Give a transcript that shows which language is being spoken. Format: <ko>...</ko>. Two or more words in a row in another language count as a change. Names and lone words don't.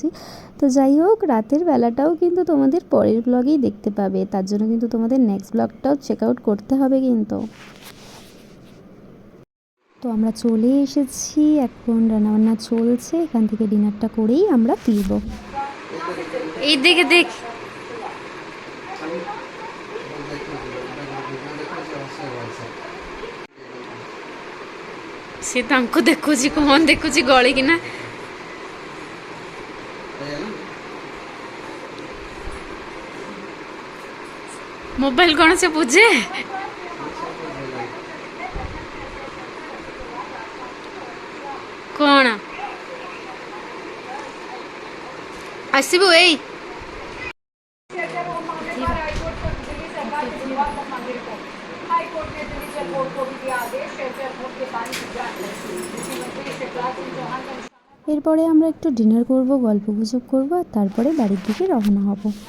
<bn>তো যাই হোক, রাতের বেলাটাও কিন্তু তোমাদের পরের ব্লগেই দেখতে পাবে, তার জন্য কিন্তু তোমাদের নেক্সট ব্লগটাও</bn> <en>check out</en> <bn>করতে হবে কিন্তু। তো আমরা চলে এসেছি, এখন রান্নাবান্না চলছে, এখান থেকে ডিনারটা করেই আমরা ফিরবো। এই দিকে দেখ,</bn> <or>ସେ ତାଙ୍କୁ ଦେଖୁଛି କଣ ଦେଖୁଛି ଗଳିକିନା। ମୋବାଇଲ କଣ ସେ ବୁଝେ? କଣ ଆସିବୁ ଏଇ</or> <bn>এরপরে আমরা একটু ডিনার করব, গল্প গুজব করবো, আর তারপরে বাড়ির দিকে রওনা হব।</bn>